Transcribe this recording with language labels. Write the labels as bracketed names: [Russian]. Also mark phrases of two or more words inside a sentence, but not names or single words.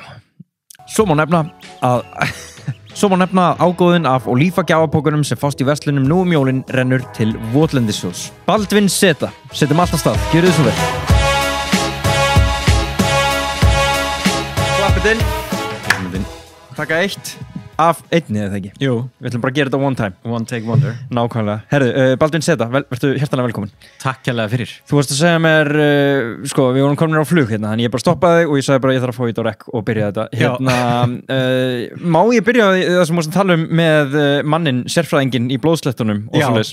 [Icelandic] Svo má nefna að ágóðin af Oliva gjafapókunum sem fást í verslunum nú jólin rennur til votlendissjóðs. Baldvin Zeta, setjum allt af stað, gjörðu þið svo vel. Klappið inn. Taka 1 af 1 eða ekki? Jú. Við ætlum bara að gera þetta [English] one time. One take wonder. [Icelandic] Nákvæmlega. Herðu, Baldvin Zeta, vertu hjartanlega velkomin. Takk hérlega fyrir. Þú varst að segja mér, við vorum komin á flug hérna, þannig ég bara stoppaði og ég sagði bara ég þarf að fá þetta á rekk og byrja þetta. Má ég byrja það sem varst að tala með mannin, sérfræðinginn í blóðslettunum og svoleiðis?